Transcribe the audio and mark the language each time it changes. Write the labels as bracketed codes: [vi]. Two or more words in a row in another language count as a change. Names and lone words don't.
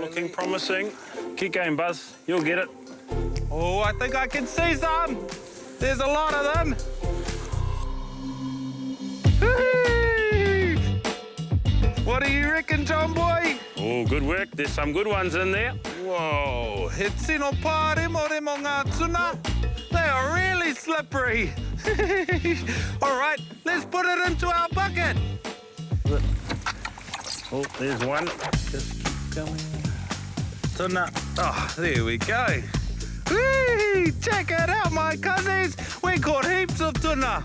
[en] promising. Keep going, Buzz. You'll get it. Oh, I think I can see some. There's a lot of them. Whee! What do you reckon, John boy? Oh, good work. There's some good ones in there. Whoa, [mi] he tino pā remo remo ngā tuna. [en] They are really slippery. All right, let's put it into our bucket. Oh, there's one. Just keep going. Tuna. Oh, there we go. Whee! Check it out, my cousins. We caught heaps of tuna.